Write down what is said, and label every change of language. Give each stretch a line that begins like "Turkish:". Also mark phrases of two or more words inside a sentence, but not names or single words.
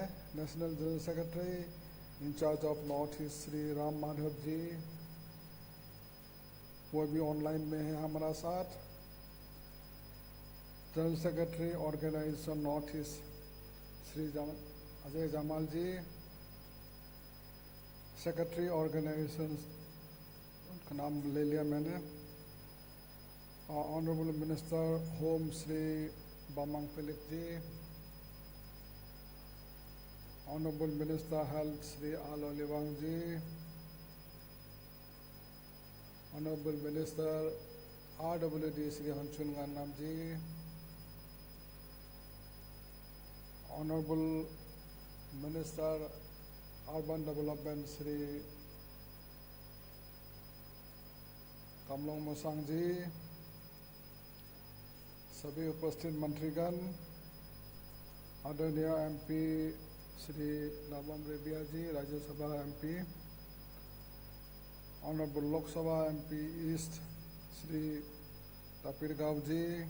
English: National General Secretary in-charge of North East श्री राम माधव जी,
Hindi: वो भी ऑनलाइन में है हमारा साथ।
English: General Secretary Organisation North East श्री अजय जमाल जी, Secretary Organisation
Hindi: का नाम ले लिया मैंने।
English: Honourable Minister Home श्री बामांग फेलिक्स जी, Honourable Minister Health श्री आलो लिवांग जी, Honourable Minister RWD श्री हंसुन गान्नाम जी, Honourable Minister Urban Development श्री
Hindi: कमलोंग मोसांग जी, सभी उपस्थित मंत्रीगण, आदरणीय MP श्री नाबम रेबिया जी, राज्यसभा MP,
English: Honourable Lok Sabha MP East
Hindi: श्री तापिर गाव जी,